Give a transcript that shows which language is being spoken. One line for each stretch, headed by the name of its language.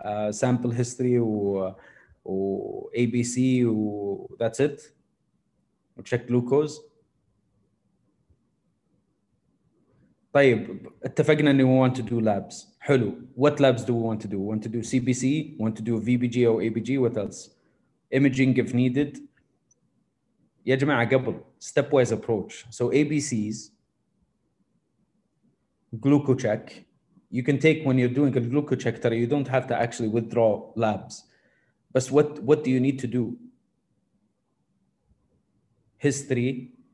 English: Sample history و ABC و that's it. check glucose.
Arabic: طيب اتفقنا ان
English: we want to do labs.
Arabic: حلو.
English: What labs do we want to do? We want to do CBC, we want to do VBG or ABG. What else? Imaging if needed.
Arabic: يا جماعة قبل
English: stepwise approach. So ABCs, glucocheck. You can take when you're doing a glucocheck, you don't have to actually withdraw labs. But what do you need to do? History.